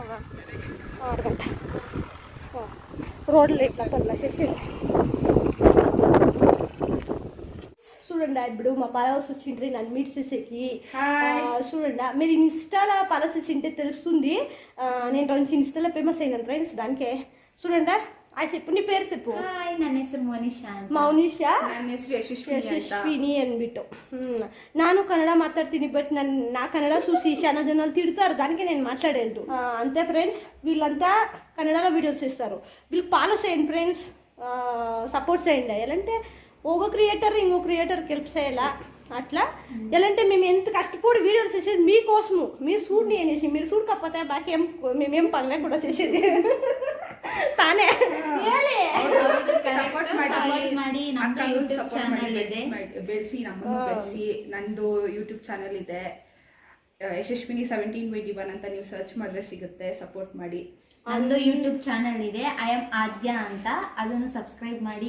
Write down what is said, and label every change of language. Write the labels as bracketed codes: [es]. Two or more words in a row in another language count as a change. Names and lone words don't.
[te] 6 గంట రోడ్లు ఇట్లా పనులు చేసి చూడండి. ఇప్పుడు మా పాలవస్ వచ్చిండ్రి నన్ను మీట్ చేసేకి. చూడండి, మీరు ఇన్స్టాలో పాలవస్ వచ్చింటే తెలుస్తుంది. నేను 2 ఇన్స్టాలో ఫేమస్ అయినాను ఫ్రెండ్స్. దానికే చూడండి. అది చెప్పు, నీ పేరు చెప్పు. [kn] ನನ್ನ ಹೆಸರು ಮೌನಿಷಾ. ನನ್ನ ಹೆಸರು ಯಶಸ್ವಿನಿ ಅಂದ್ಬಿಟ್ಟು. ನಾನು ಕನ್ನಡ ಮಾತಾಡ್ತೀನಿ, ಬಟ್ [te] నా కన్నడ చూసి చాలా జనాలు తిడతారు. దానికి నేను మాట్లాడేది అంతే ఫ్రెండ్స్. వీళ్ళంతా కన్నడలో వీడియోస్ చేస్తారు. వీళ్ళకి ఫాలో చేయండి ఫ్రెండ్స్, సపోర్ట్ చేయండి. ఎలాంటే ఒక క్రియేటర్ ఇంకో క్రియేటర్కి హెల్ప్ చేయాలా అట్లా. ఎలాంటే మేము ఎంత కష్టపడి వీడియోస్ చేసేది మీకోసము. మీరు చూడని అనేసి, మీరు చూడకపోతే బాకేం మేమేం పనులే కూడా చేసేది ತಾನೇ [kn] ಬೆಳೆಸಿ ನಮ್ಮನ್ನು ಬೆಳೆಸಿ. ನಂದು ಯೂಟ್ಯೂಬ್ ಚಾನಲ್ ಇದೆ ಯಶಸ್ವಿನಿ 1721 ಅಂತ ನೀವು ಸರ್ಚ್ ಮಾಡಿದ್ರೆ ಸಿಗುತ್ತೆ. ಸಪೋರ್ಟ್ ಮಾಡಿ. ನಂದು ಯೂಟ್ಯೂಬ್ ಚಾನಲ್ ಇದೆ ಐ ಆಮ್ ಆದ್ಯ ಅಂತ, ಅದನ್ನು ಸಬ್ಸ್ಕ್ರೈಬ್ ಮಾಡಿ.